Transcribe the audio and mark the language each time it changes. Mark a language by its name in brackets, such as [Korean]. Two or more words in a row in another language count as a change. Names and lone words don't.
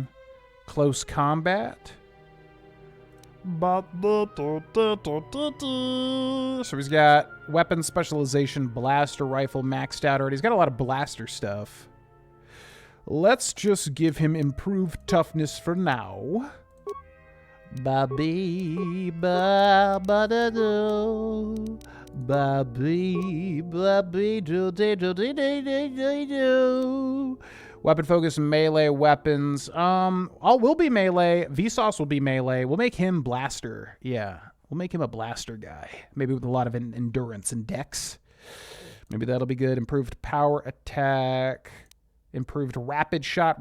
[English] Close combat? So he's got weapon specialization, blaster rifle maxed out already. He's got a lot of blaster stuff. Let's just give him improved toughness for now. Babi ba ba da do. Babi babi do de do de de de de do. Weapon focus melee weapons. We'll be melee. Vsauce will be melee. We'll make him blaster. Yeah. We'll make him a blaster guy. Maybe with a lot of endurance and dex. Maybe that'll be good. Improved power attack. Improved rapid shot.